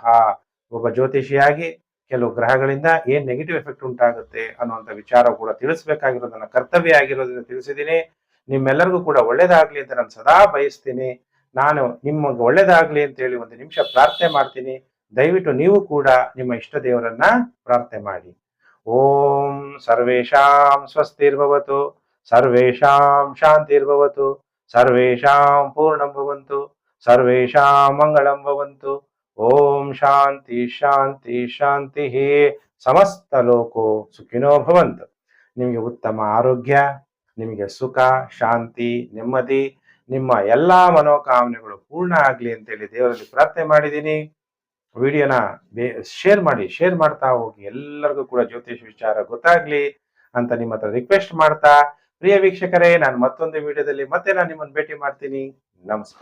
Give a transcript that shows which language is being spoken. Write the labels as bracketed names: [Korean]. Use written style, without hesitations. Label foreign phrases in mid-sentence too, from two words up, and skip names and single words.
[Kannada] ಒಬ್ಬ ಜ್ಯೋತಿಷಿಯಾಗಿ ಕೆಲವು ಗ್ರಹಗಳಿಂದ ಏನ್ [English] negative effect [Kannada] ಉಂಟಾಗುತ್ತೆ ಅನ್ನುವಂಥ ವಿಚಾರ ಕೂಡ ತಿಳಿಸ್ಬೇಕಾಗಿರೋದು ನನ್ನ ಕರ್ತವ್ಯ ಆಗಿರೋದನ್ನ ತಿಳಿಸಿದ್ದೀನಿ. ನಿಮ್ಮೆಲ್ಲರಿಗೂ ಕೂಡ ಒಳ್ಳೇದಾಗ್ಲಿ ಅಂತ ನಾನು ಸದಾ ಬಯಸ್ತೀನಿ. ನಾನು ನಿಮಗೆ ಒಳ್ಳೇದಾಗ್ಲಿ ಅಂತ ಹೇಳಿ ಒಂದು ನಿಮಿಷ ಪ್ರಾರ್ಥನೆ ಮಾಡ್ತೀನಿ. ದಯವಿಟ್ಟು ನೀವು ಕೂಡ ನಿಮ್ಮ ಇಷ್ಟ ದೇವರನ್ನ ಪ್ರಾರ್ಥನೆ ಮಾಡಿ. [Sanskrit] ಓಂ ಸರ್ವೇಷಾಂ ಸ್ವಸ್ತಿರ್ಭವತು, ಸರ್ವೇಷಾಂ ಶಾಂತಿರ್ಭವತು, ಸರ್ವೇಷಾಂ ಪೂರ್ಣಂ ಭವಂತು, ಸರ್ವೇಷಾಂ ಮಂಗಳಂ ಭವಂತು. ಓಂ ಶಾಂತಿ ಶಾಂತಿ ಶಾಂತಿ. ಸಮಸ್ತ ಲೋಕೋ ಸುಖಿನೋ ಭವಂತು. [Kannada] ನಿಮಗೆ ಉತ್ತಮ ಆರೋಗ್ಯ, ನಿಮಗೆ ಸುಖ, ಶಾಂತಿ, ನೆಮ್ಮದಿ, ನಿಮ್ಮ ಎಲ್ಲಾ ಮನೋಕಾಮನೆಗಳು ಪೂರ್ಣ ಆಗ್ಲಿ ಅಂತೇಳಿ ದೇವರಲ್ಲಿ ಪ್ರಾರ್ಥನೆ ಮಾಡಿದ್ದೀನಿ. ವಿಡಿಯೋನ ಶೇರ್ ಮಾಡ್ತಾ ಹೋಗಿ, ಎಲ್ಲರಿಗೂ ಕೂಡ ಜ್ಯೋತಿಷ ವಿಚಾರ ಗೊತ್ತಾಗ್ಲಿ ಅಂತ ನಿಮ್ಮ ಹತ್ರ ರಿಕ್ವೆಸ್ಟ್ ಮಾಡ್ತಾ, ಪ್ರಿಯ ವೀಕ್ಷಕರೇ, ನಾನು ಮತ್ತೊಂದು ವಿಡಿಯೋದಲ್ಲಿ ಮತ್ತೆ ನಾನು ನಿಮ್ಮನ್ನು ಭೇಟಿ ಮಾಡ್ತೀನಿ.